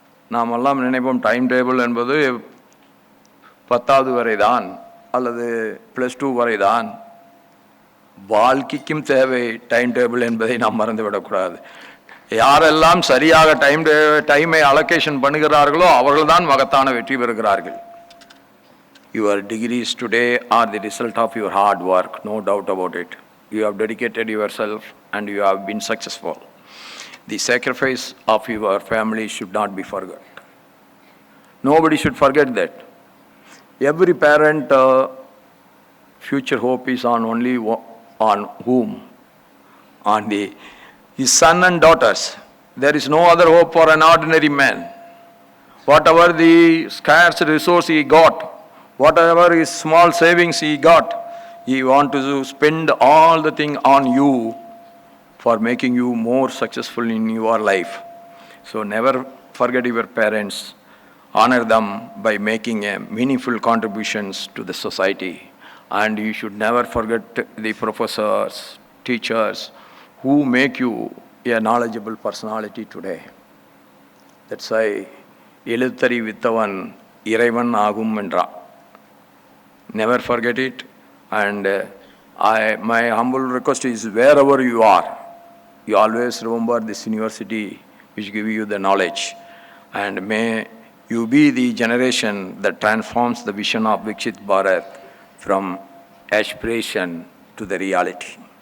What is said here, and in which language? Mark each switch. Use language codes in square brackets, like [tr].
[ta] நாம் எல்லாம் நினைப்போம் டைம் டேபிள் என்பது 10வது வரை தான் அல்லது +2 வரை தான். வாழ்க்கைக்கும் தேவை டைம் டேபிள் என்பதை நாம் மறந்துவிடக்கூடாது. யாரெல்லாம் சரியாக டைமை அலோகேஷன் பண்ணுகிறார்களோ அவர்கள்தான் மகத்தான வெற்றி பெறுகிறார்கள். [en] Your degrees today are the result of your hard work, no doubt about it. You have dedicated yourself and you have been successful. The sacrifice of your family should not be forgotten. Nobody should forget that. Every parent future hope is on only on whom? On his son and daughters. There is no other hope for an ordinary man. Whatever the scarce resource he got, whatever his small savings he got, he want to spend all the thing on you for making you more successful in your life. So never forget your parents. Honor them by making meaningful contributions to the society. And you should never forget the professors, teachers who make you a knowledgeable personality today. That's why [ta] எழுத்தறி வித்தவன் இறைவன் ஆகும் என்றா. [en] Never forget it. And my humble request is wherever you are, you always remember this university which give you the knowledge. And may you be the generation that transforms the vision of Viksit Bharat from aspiration to the reality.